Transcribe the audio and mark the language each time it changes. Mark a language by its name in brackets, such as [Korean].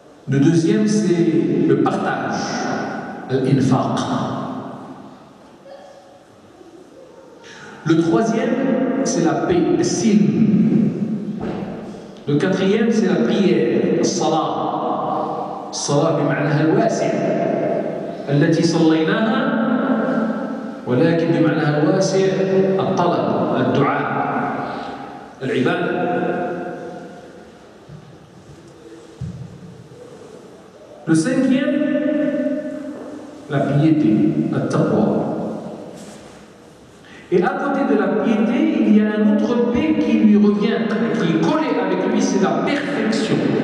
[French] Le deuxième, c'est le partage, l'infaq. Le troisième, c'est la paix, le silm. Le quatrième, c'est la prière, الصلاة. [Arabic] الصلاة بمعناها الواسع التي صليناها ولكن بمعناها الواسع الطلب، الدعاء، العبادة. [French] Le cinquième, la piété, la taqwa. Et à côté de la piété, il y a un autre paix qui lui revient, qui est collé avec lui, c'est la perfection.